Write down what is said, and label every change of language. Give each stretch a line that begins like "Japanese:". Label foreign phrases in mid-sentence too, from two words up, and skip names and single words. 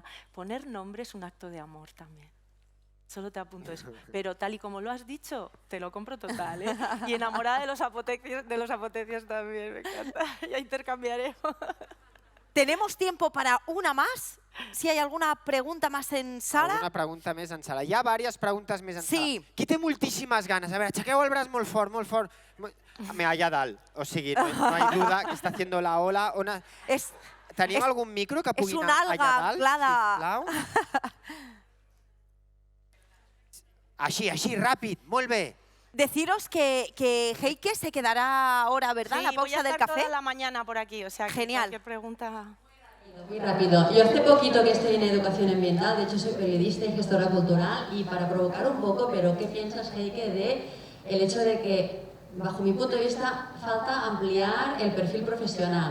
Spanish: Poner nombre es un acto de amor también. Solo te apunto eso. Pero tal y como lo has dicho, te lo compro total, ¿eh? Y enamorada de los apotecios también, me encanta. Ya intercambiaremos. ¿Tenemos tiempo para una más? Si hay alguna pregunta más en sala.
Catalan: Alguna pregunta més en sala. Hi ha diverses preguntes més en sala. Sí. Qui té moltíssimes ganes? A veure, aixequeu el braç molt fort, molt fort. Mira, allà dalt. O sigui,
Spanish: no hay duda que
Catalan: està
Spanish: haciendo la ola.
Catalan: Tenim algun micro que pugui anar allà dalt? Sisplau. Així, ràpid, molt bé.
Spanish: Deciros que Heike se quedará ahora, ¿verdad? Sí, la pausa del café. voy a estar toda la mañana por aquí, o sea, que genial. Cualquier pregunta... Muy rápido. Yo hace poquito que estoy en educación ambiental, de hecho soy periodista y gestora cultural, y para provocar un poco, pero ¿qué piensas, Heike, de el hecho de que, bajo mi punto de vista, falta ampliar el perfil profesional?